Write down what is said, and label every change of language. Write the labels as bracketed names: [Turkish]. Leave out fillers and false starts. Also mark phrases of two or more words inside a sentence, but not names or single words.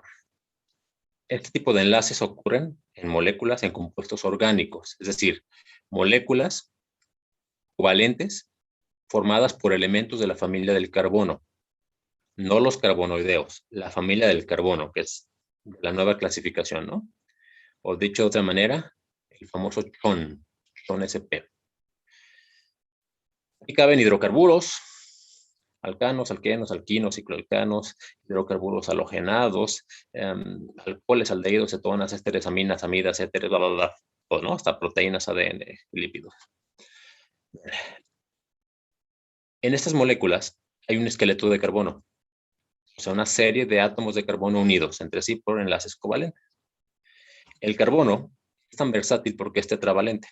[Spanish] Este tipo de enlaces ocurren en moléculas en compuestos orgánicos, es decir, moléculas covalentes formadas por elementos de la familia del carbono, no los carbonoideos, la familia del carbono, que es la nueva clasificación, ¿no? O dicho de otra manera, el famoso CHON SP. Aquí caben hidrocarburos, alcanos, alquenos, alquinos, cicloalcanos, hidrocarburos halogenados, alcoholes, aldehídos, cetonas, ésteres, aminas, amidas, éteres, bla, bla, bla, todo, ¿no? Hasta proteínas, ADN, lípidos. En estas moléculas hay un esqueleto de carbono, o sea, una serie de átomos de carbono unidos entre sí por enlaces covalentes. El carbono es tan versátil porque es tetravalente.